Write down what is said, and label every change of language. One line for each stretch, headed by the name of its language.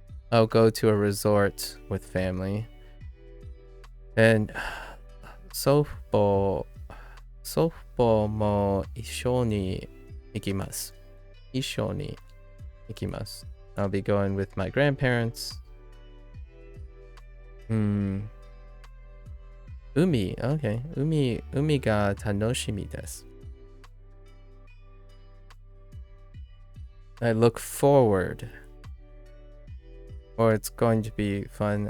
English: I'll go to a resort with family.
Japanese: And 祖父母も一緒に行きます。一緒に行きます。
English: I'll be going with my grandparents.
Japanese: Umi, okay. Umi ga tanoshimi desu.
English: I look forward. Or it's going to be fun.